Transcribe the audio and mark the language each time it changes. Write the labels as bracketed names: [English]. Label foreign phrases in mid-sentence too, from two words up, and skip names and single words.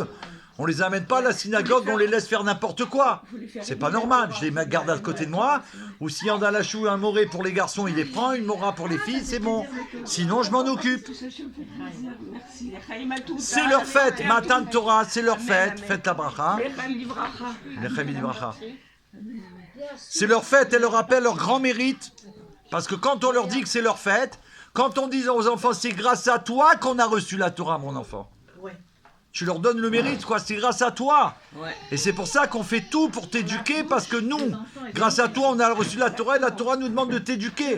[French] On les amène pas à la synagogue, on les laisse faire n'importe quoi. C'est pas normal. Je les garde à côté de moi. Ou s'il y en a la chou, un moré pour les garçons, il les prend. Une mora pour les filles, c'est bon. Sinon, je m'en occupe. C'est leur fête. [Hebrew] מתן תורה, [French] c'est leur fête. Faites la bracha. [Hebrew] לחם לברכה. [French] C'est leur fête. Elle leur rappelle leur grand mérite. Parce que quand on leur dit que c'est leur fête, quand on dit aux enfants, c'est grâce à toi qu'on a reçu la Torah, mon enfant. Tu leur donnes le mérite, quoi. C'est grâce à toi. Et c'est pour ça qu'on fait tout pour t'éduquer, parce que nous, grâce à toi, on a reçu la Torah, et la Torah nous demande de t'éduquer.